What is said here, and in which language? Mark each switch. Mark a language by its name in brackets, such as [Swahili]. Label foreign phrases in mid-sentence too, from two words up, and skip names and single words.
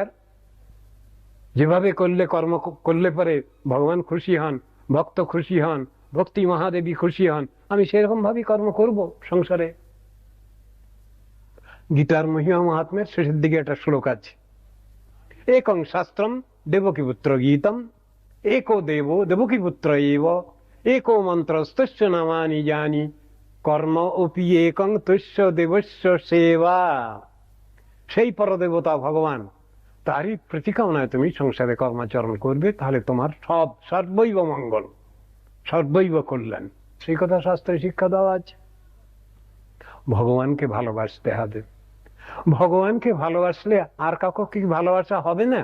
[Bangla] যেভাবে কর্ম করলে পরে ভগবান খুশি হন, ভক্ত খুশি হন, ভক্তি মহাদেবী খুশি হন, আমি সেরকম ভাবে কর্ম করব সংসারে। গীতার মহিমা মহাত্মের শেষের দিকে একটা শ্লোক আছে, [Sanskrit] একং শাস্ত্রম দেবকী পুত্র গীতম एको देवो देवकी पुत्र एव एको मंत्रस्तस्य नामानि जानि কর্ম অপি একং তস্য দেবস্য সেবা। [Bangla] সেই পরদেবতা ভগবান, তারই প্রতিকামনায় তুমি সংসারে কর্মাচরণ করবে, তাহলে তোমার সব সর্বৈব মঙ্গল, সর্বৈব কল্যাণ। সেই কথা শাস্ত্রে শিক্ষা দেওয়া আছে। ভগবানকে ভালোবাসতে হবে। ভগবানকে ভালোবাসলে আর কাউকে কি ভালোবাসা হবে না?